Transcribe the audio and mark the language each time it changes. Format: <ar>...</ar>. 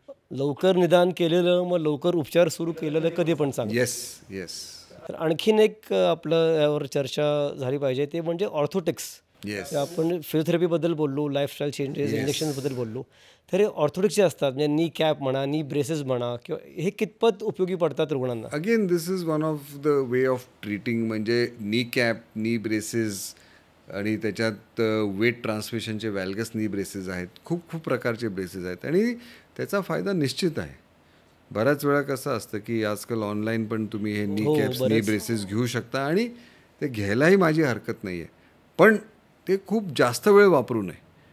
<mr>लवकर निदान केलेलं, मग लवकर उपचार सुरू केलेलं कधी पण चांगलं.</mr> <en>yes yes</en> <mr>तर आणखीन एक आपलं यावर चर्चा झाली पाहिजे, ते म्हणजे ऑर्थोटिक्स.</mr> <en>Yes.</en> <mr>आपण फिजिओथेरपीबद्दल बोललो, लाईफस्टाईल चेंजेस, इंजेक्शन्सबद्दल बोललो. तर हे ऑर्थोटिक्स जे असतात, म्हणजे नी कॅप म्हणा, नी ब्रेसेस म्हणा, किंवा हे कितपत उपयोगी पडतात रुग्णांना?</mr> <en>Again this is one of the way of treating.</en> <mr>म्हणजे नी कॅप, नी ब्रेसेस, आणि त्याच्यात वेट ट्रान्समिशनचे व्हॅल्गस नी ब्रेसेस आहेत. खूप खूप प्रकारचे ब्रेसेस आहेत, आणि त्याचा फायदा निश्चित आहे. बऱ्याच वेळा कसं असतं की आजकाल ऑनलाईन पण तुम्ही हे नी कॅप्स, नी ब्रेसेस घेऊ शकता, आणि ते घ्यायलाही माझी हरकत नाही आहे, पण ते खूप जास्त वेळ वापरू नये.</mr>